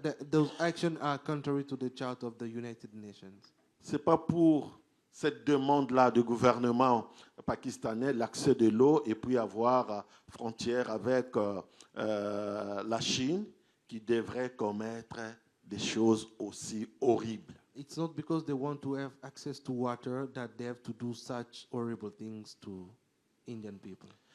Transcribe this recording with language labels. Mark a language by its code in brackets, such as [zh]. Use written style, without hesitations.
[en] Those actions are contrary to the Charter of the United Nations. [fr] C'est pas pour cette demande-là du gouvernement pakistanais, l'accès de l'eau, et puis avoir frontière avec la Chine, qui devrait commettre des choses aussi horribles. [en] It's not because they want to have access to water that they have to do such horrible things to Indian people.